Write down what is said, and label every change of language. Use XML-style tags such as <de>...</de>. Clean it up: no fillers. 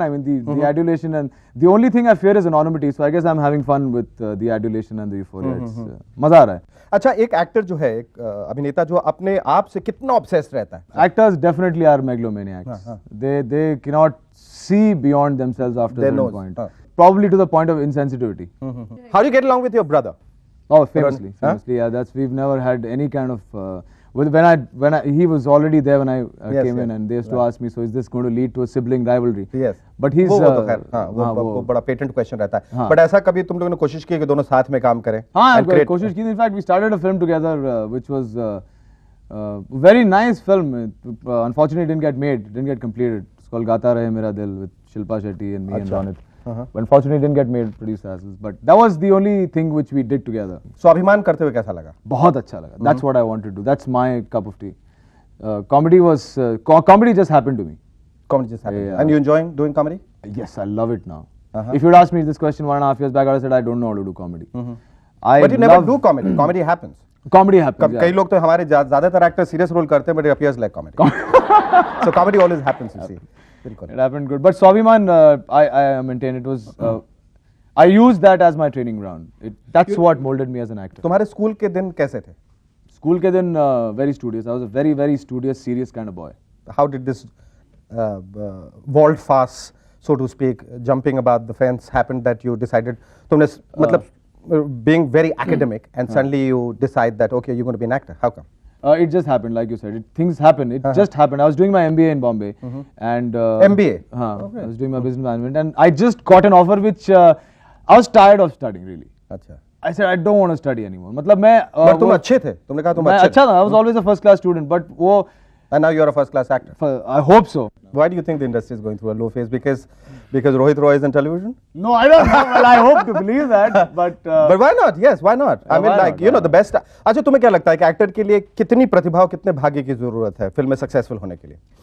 <en>I mean, the adulation, and the only thing I fear is anonymity. So I guess I'm having fun with the adulation and the euphoria.</en> <hi>It's मजा आ रहा है. अच्छा, एक actor जो है, एक अभिनेता जो अपने आप से कितना ऑब्सेस्ड रहता है?</hi> <en>Actors definitely are megalomaniacs. They cannot see beyond themselves after a Their certain nose. point. Probably to the point of insensitivity. How do you get along with your brother? Oh, famously. Yeah, we've never had any kind of. He was already there when I came in, and they used to ask me, so is this going to lead to a sibling rivalry? Yes. But he's.</en> <hi>वो तो खैर, हाँ, वो बड़ा patent question रहता है. But ऐसा कभी तुम लोगों ने कोशिश की कि दोनों साथ में काम करें? हाँ, कोशिश की.</hi> <en>In fact, we started a film together, which was very nice film. Unfortunately, it didn't get made, didn't get completed. It's called Gaata Rahe Mera Dil with Shilpa Shetty and me and Ronit. But unfortunately, it didn't get made, produced as is. But that was the only thing which we did together.</en> <hi>So अभिमान करते हुए कैसा लगा? बहुत अच्छा लगा.</hi> <en>That's what I wanted to do. That's my cup of tea. Comedy just happened to me. Comedy just happened. Yeah. And you enjoying doing comedy? Yes, I love it now. If you'd asked me this question 1.5 years back, I would have said I don't know how to do comedy. But you never do comedy. Comedy happens. Comedy happens.</en> <hi>कई लोग तो हमारे ज्यादातर actor serious role करते हैं,</hi> <en>but it appears like comedy. So comedy always happens, you see. It happened good. But Swabhiman, I maintain it was. I used that as my training ground. That's what molded me as an actor.</en> <hi>तुम्हारे school के दिन कैसे थे? School ke din</hi> <en>very studious. I was a very, very studious, serious kind of boy. How did this volte-face, so to speak, jumping about the fence happened that you decided,</en> <hi>तुमने मतलब</hi> <en>being very academic and suddenly you decide that okay, you're going to be an actor? How come? It just happened, like you said. Things happen. It just happened. I was doing my MBA in Bombay, and MBA. I was doing my business management, and I just got an offer which I was tired of studying. Really,</en> <hi>अच्छा.</hi> <en>I said I don't want to study anymore.</en> <hi>मतलब मैं But तुम अच्छे थे. तुमने कहा तुम मैं अच्छे अच्छा था.</hi> <en>I was always a first class student, but वो And now you're a first class actor. I hope so. Why do you think the industry is going through a low phase? Because Rohit Roy is in television? No, I don't know. Well, I hope to believe that, but But why not? Yes, why not? I mean, why like, not? you know, the best.</en> <hi>अच्छा, तुम्हें क्या लगता है कि actor के लिए कितनी प्रतिभा और कितने भाग्य की जरूरत है फिल्म में सक्सेसफुल होने के लिए?</hi>